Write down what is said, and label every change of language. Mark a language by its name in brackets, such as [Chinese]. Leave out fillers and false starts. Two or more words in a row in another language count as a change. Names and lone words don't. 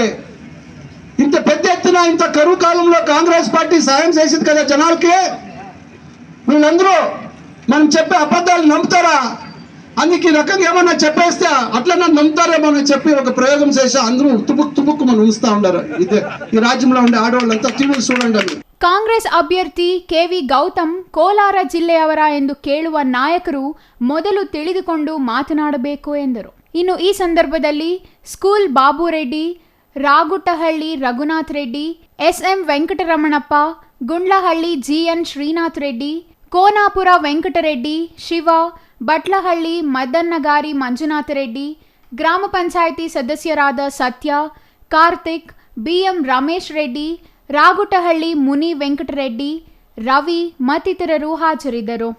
[Telugu] ఇంత పెద్ద ఎత్తున ఇంత కరువు కాలంలో కాంగ్రెస్ పార్టీ సాయం చేసింది కదా జనాలకి. వీళ్ళందరూ మనం చెప్పే అబద్ధాలు నమ్ముతారా? అందుకే ఈ రకంగా ఏమన్నా చెప్పేస్తే అట్లన్నా నమ్ముతారేమో అని చెప్పి ఒక ప్రయోగం చేసి అందరూ తుబుక్కు మనం ఉంచుతా ఉండరు. ఇదే ఈ రాజ్యంలో ఉండే ఆడవాళ్ళంతా టీవీ చూడండి. [Kannada] ಕಾಂಗ್ರೆಸ್ ಅಭ್ಯರ್ಥಿ ಕೆವಿ ಗೌತಮ್ ಕೋಲಾರ ಜಿಲ್ಲೆಯವರ ಎಂದು ಕೇಳುವ ನಾಯಕರು ಮೊದಲು ತಿಳಿದುಕೊಂಡು ಮಾತನಾಡಬೇಕು ಎಂದರು. ಇನ್ನು ಈ ಸಂದರ್ಭದಲ್ಲಿ ಸ್ಕೂಲ್ ಬಾಬು ರೆಡ್ಡಿ, ರಾಗುಟ್ಟಹಳ್ಳಿ ರಘುನಾಥ್ ರೆಡ್ಡಿ, ಎಸ್ಎಂ ವೆಂಕಟರಮಣಪ್ಪ, ಗುಂಡ್ಲಹಳ್ಳಿ ಜಿಎನ್ ಶ್ರೀನಾಥ್ ರೆಡ್ಡಿ, ಕೋನಾಪುರ ವೆಂಕಟರೆಡ್ಡಿ, ಶಿವ, ಬಟ್ಲಹಳ್ಳಿ ಮದನ್ನಗಾರಿ ಮಂಜುನಾಥ ರೆಡ್ಡಿ, ಗ್ರಾಮ ಪಂಚಾಯಿತಿ ಸದಸ್ಯರಾದ ಸತ್ಯ, ಕಾರ್ತಿಕ್, ಬಿಎಂ ರಮೇಶ್ ರೆಡ್ಡಿ, ರಾಗುಟ್ಟಹಳ್ಳಿ ಮುನಿ ವೆಂಕಟರೆಡ್ಡಿ, ರವಿ ಮತ್ತಿತರರು ಹಾಜರಿದ್ದರು.